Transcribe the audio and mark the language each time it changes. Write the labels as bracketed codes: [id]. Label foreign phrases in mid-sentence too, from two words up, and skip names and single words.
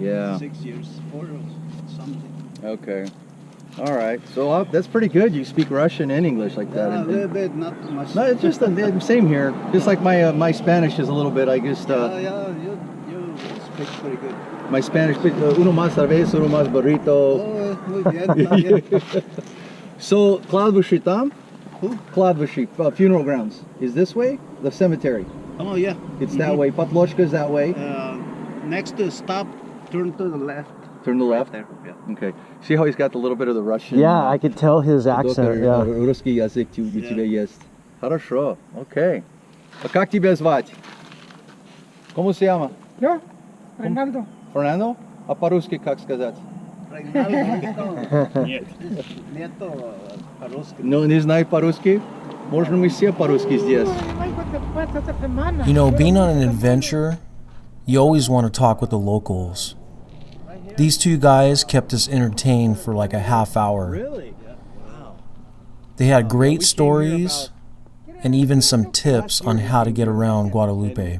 [en] Yeah. 6 years. 4 or something. Okay. All right. So that's pretty good. You speak Russian and English like that. A little bit, not much. No, it's just the same here. Just like my Spanish is a little bit. I just You speak pretty good. my Spanish. [es] Uno más cerveza, uno más burrito. Oh, muy bien, muy bien. [en] So [ru] Kladvyshi tam? [en] Who? Kladvyshi, funeral grounds. Is this way? The cemetery. Oh, yeah. It's that way. Patloshka's that way. Next to stop, turn to the left. Turn to the left. There, yeah. Okay. See how he's got a little bit of the Russian. Yeah, I could tell his accent. Yeah. [ru] Русский язык у тебя есть. Хорошо. [en] Okay. [ru] А как тебя звать? [es] ¿Cómo se llama? Yo, Reinaldo. Fernando? [ru] А по-русски как сказать? Нет. Нету по-русски. Ну, не знаю по-русски. Можно мы все по-русски здесь. [en] You know, being on an adventure, you always want to talk with the locals. These two guys kept us entertained for like a half hour. Really? Wow. They had great stories and even some tips on how to get around Guadalupe.